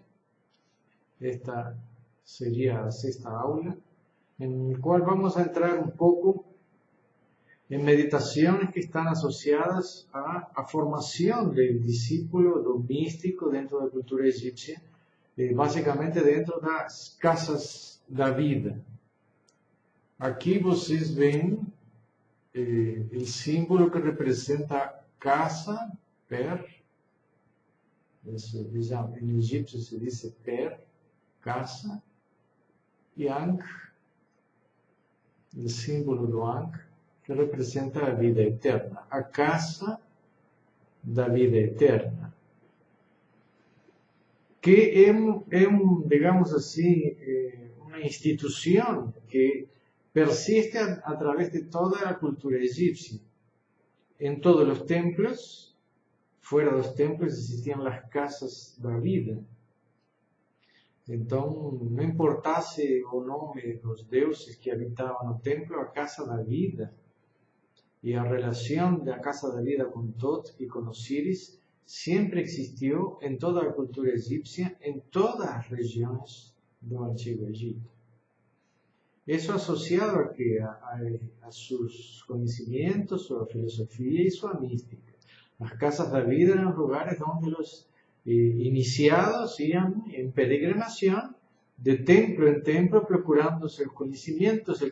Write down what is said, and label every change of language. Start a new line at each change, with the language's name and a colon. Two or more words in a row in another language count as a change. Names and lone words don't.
Spanish: Esta sería la sexta aula, en la cual vamos a entrar un poco en meditaciones que están asociadas a la formación del discípulo
Portuguese: do místico
Spanish: dentro de la cultura egipcia, básicamente dentro de las casas
Portuguese: da vida. Aqui vocês veem o símbolo que representa casa, per, em egípcio se diz per, casa, e Ankh, o símbolo do Ankh, que representa a vida eterna, a casa da vida eterna, que digamos assim, uma instituição que persiste
Spanish: a través de toda la cultura egipcia. En todos los templos, fuera de los templos, existían las casas
Portuguese: da vida. Então, não importasse o nome dos deuses que habitavam no templo, a casa da vida e a relação da casa da vida com Tot e com Osíris sempre existiu em toda a cultura egípcia, em todas as regiões do Antigo Egito.
Spanish: Eso asociado a que a sus conocimientos, su filosofía y su mística. Las casas de la vida eran lugares donde los iniciados iban en peregrinación de templo en templo procurándose el conocimiento